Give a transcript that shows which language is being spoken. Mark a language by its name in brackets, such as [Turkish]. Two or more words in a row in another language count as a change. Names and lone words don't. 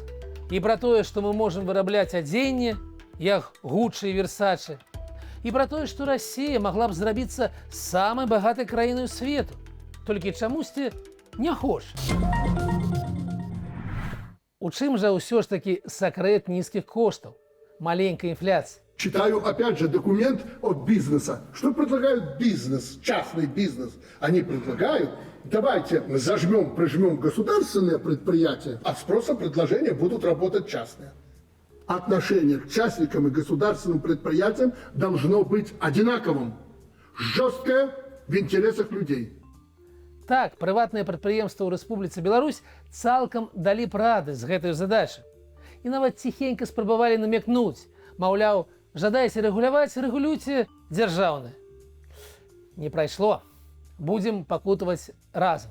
[Belarusian] І пра тое, што мы можам вырабляць адзенне, як Гуччі і Версачы, і пра тое, што Расія магла б зрабіцца самай багатай краінай свету, толькі чамусьці не хоча. У чым жа ўсё ж такі сакрэт нізкіх коштаў, маленькай інфляцыі? [Russian] Читаю опять же документ от бизнеса. Что предлагают бизнес, частный бизнес? Они предлагают, давайте зажмем, прижмем государственные предприятия, а спросом предложения будут работать частные. Отношение к частникам и государственным предприятиям должно быть одинаковым. Жесткое в интересах людей. [Belarusian] Так, прыватныя прадпрыемствы ў Рэспубліцы Беларусь цалкам далі прады з гэтай задачай. І нават ціхенька спрабавалі намякнуць, маўляў, жадаеце рэгуляваць, рэгулюйце дзяржаўнае. Не прайшло. Будзем пакутаваць разам.